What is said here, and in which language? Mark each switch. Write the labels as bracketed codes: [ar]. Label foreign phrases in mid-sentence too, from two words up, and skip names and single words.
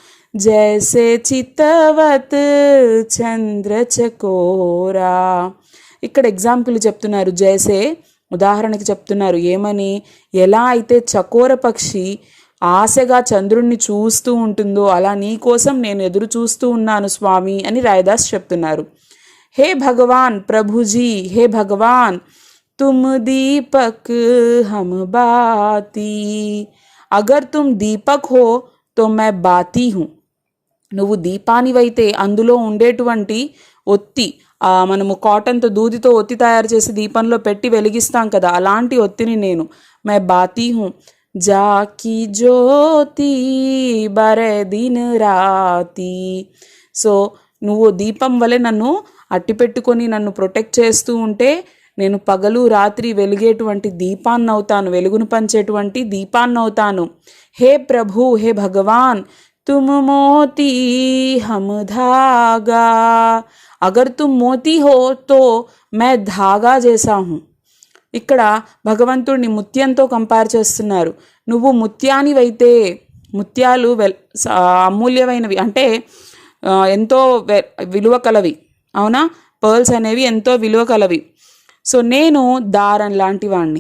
[hi] जैसे चितवत चंद्र चकोरा, [te] ఇక్కడ ఎగ్జాంపుల్ చెప్తున్నారు. జైసే ఉదాహరణకి చెప్తున్నారు. ఏమని? ఎలా అయితే చకోర పక్షి ఆశగా చంద్రుణ్ణి చూస్తూ ఉంటుందో అలా నీ కోసం నేను ఎదురు చూస్తూ ఉన్నాను స్వామి అని రాయదాస్ చెప్తున్నారు. [hi] हे भगवान, प्रभुजी, हे भगवान, तुम दीपक हम बाती, अगर तुम दीपक हो तो मैं बाती हूँ. [te] నువ్వు దీపానివైతే అందులో ఉండేటువంటి ఒత్తి, మనము కాటన్తో దూదితో ఒత్తి తయారు చేసి దీపంలో పెట్టి వెలిగిస్తాం కదా, అలాంటి ఒత్తిని నేను. [hi] मैं बाती हूँ जाकी ज्योति बरे दिन राती. [te] సో నువ్వు దీపం వలె నన్ను అట్టిపెట్టుకొని నన్ను ప్రొటెక్ట్ చేస్తూ ఉంటే నేను పగలు రాత్రి వెలిగేటువంటి దీపాన్ని అవుతాను, వెలుగును పంచేటువంటి దీపాన్ని అవుతాను. [hi] हे प्रभु, हे भगवान, तुम मोती हम धागा, अगर तुम मोती हो तो मैं धागा जैसा हूँ. [te] ఇక్కడ భగవంతుడిని ముత్యంతో కంపేర్ చేస్తున్నారు. నువ్వు ముత్యానివైతే, ముత్యాలు అమూల్యమైనవి అంటే ఎంతో విలువ కలవి, అవునా? పర్ల్స్ అనేవి ఎంతో విలువ కలవి. సో నేను దారం లాంటి వాణ్ణి.